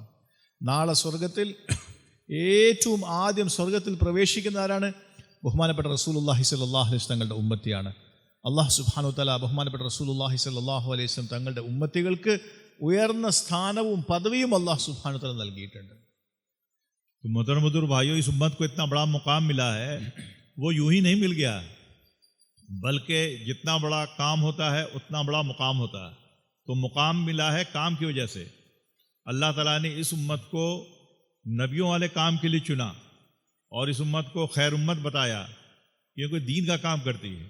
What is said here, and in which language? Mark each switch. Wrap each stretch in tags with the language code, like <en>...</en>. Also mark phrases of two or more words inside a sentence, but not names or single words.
<ml>നാളെ സ്വർഗത്തിൽ ഏറ്റവും ആദ്യം സ്വർഗത്തിൽ പ്രവേശിക്കുന്ന ആരാണ്? ബഹുമാനപ്പെട്ട</ml> <ar>رسول الله صلى الله عليه وسلم</ar> <ml>തങ്ങളുടെ ഉമ്മത്തിയാണ്.</ml> <ar>الله سبحانه وتعالى</ar> <ml>ബഹുമാനപ്പെട്ട</ml> <ar>رسول الله صلى الله عليه وسلم</ar> <ml>തങ്ങളുടെ ഉമ്മത്തികൾക്ക് ഉയർന്ന സ്ഥാനവും പദവിയും</ml> <ar>الله سبحانه وتعالى</ar> <ml>നൽകിയിട്ടുണ്ട്.</ml> <ur>تو محترم حضور بھائیو، اس امت کو اتنا بڑا مقام ملا ہے، وہ یوں ہی نہیں مل گیا، بلکہ جتنا بڑا کام ہوتا ہے اتنا بڑا مقام ہوتا ہے. تو مقام ملا ہے کام کی وجہ سے. اللہ تعالیٰ نے اس امت کو نبیوں والے کام کے لیے چنا اور اس امت کو خیر امت بتایا کیونکہ دین کا کام کرتی ہے.</ur>